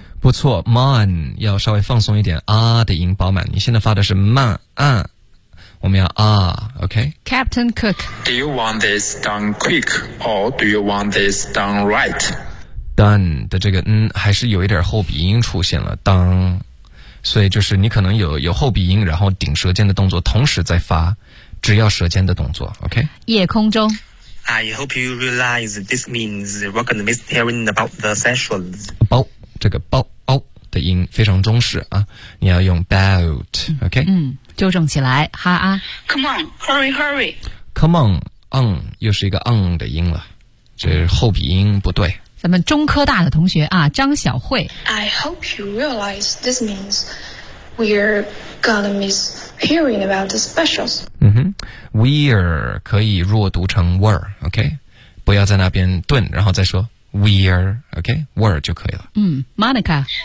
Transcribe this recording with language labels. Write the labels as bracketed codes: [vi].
[zh] 不错 Mon 要稍微放松一点啊的音饱满你现在发的是慢啊我们要OK? [en] Captain Cook. Do you want this done quick or do you want this done right? [zh] Done 的这个还是有一点后鼻音出现了，当，所以就是你可能有后鼻音，然后顶舌尖的动作同时在发，只要舌尖的动作 OK? 夜空中。 [en] I hope you realize this means we're going to miss hearing about the sessions. [zh] 包，这个包凹的音非常中式啊，你要用 about, OK? 纠正起来，哈啊。 [en] Come on, hurry, hurry. [zh] Come on, 又是一个的音了，这后鼻音不对。咱们中科大的同学啊，张小慧。 [en] I hope you realize this means we're going to miss hearing about the specials. [zh] We're 可以弱读成 were, OK? 不要在那边顿，然后再说 we're, OK? Were 就可以了。 [en] Monica.